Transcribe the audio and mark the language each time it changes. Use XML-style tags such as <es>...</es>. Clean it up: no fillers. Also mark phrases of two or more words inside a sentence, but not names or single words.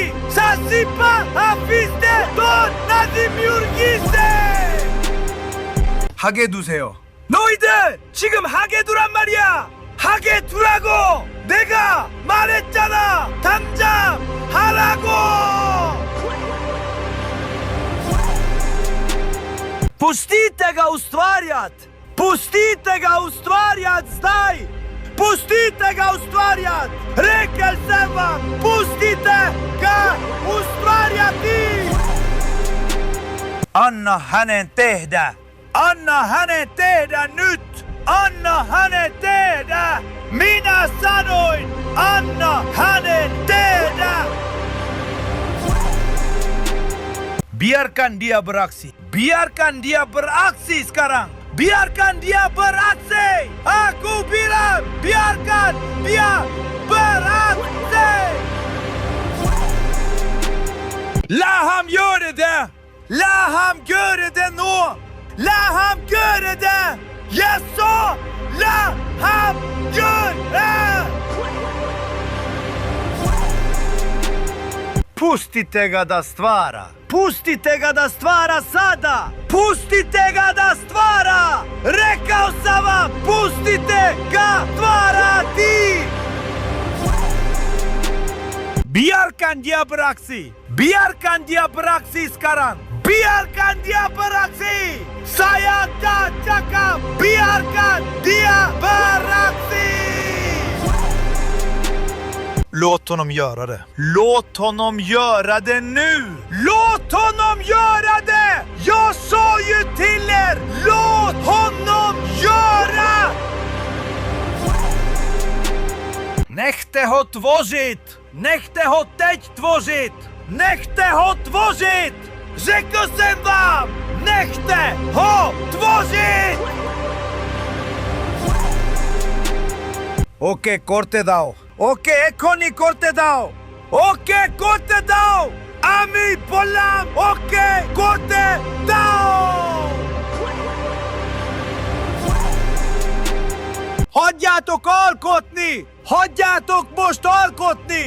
<el>Σας είπα, αφήστε τον να δημιουργήσει.</el> <ko>하게 두세요. 너희들 지금 하게 두란 말이야. 하게 두라고. 내가 말했잖아. 당장 하라고.</ko> <sl>Pustite ga ustvarjat! Pustite ga ustvarjat zdaj! Pustite ga ustvarjat! Rekel sem vam, pustite ga ustvarjati!</sl> <fi>Anna hänen tehdä! Anna hänen tehdä nyt! Anna hänen tehdä! Minä sanoin, anna hänen tehdä!</fi> <id>Biarkan dia beraksi. Biarkan dia beraksi sekarang. Biarkan dia beraksi. Aku bilang, biarkan dia beraksi.</id> <sv>Låt ham göra det. Låt ham göra det nu. Låt ham göra det. Jag sa, låt ham göra det.</sv> <sr>Pustite ga da stvara. Pustite ga da stvara sada. Pustite ga da stvara. Rekao sam vam, pustite ga stvarati.</sr> <id>Biarkan dia beraksi. Biarkan dia beraksi sekarang. Biarkan dia beraksi.</id> <ms>Saya tak cakap.</ms> <id>Biarkan dia beraksi.</id> <sv>Låt honom göra det. Låt honom göra det nu. Låt honom göra det. Jag sa ju till er. Låt honom göra.</sv> <cs>Nechte ho tvořit. Nechte ho teď tvořit. Nechte ho tvořit. Řekl jsem vám. Nechte ho tvořit.</cs> <bn>ওকে, করতে দাও. ওকে, এখনই করতে দাও। ওকে, করতে দাও. আমি বললাম। ওকে, করতে দাও.</bn> <hu>Hagyjátok alkotni! Hagyjátok most alkotni!</hu>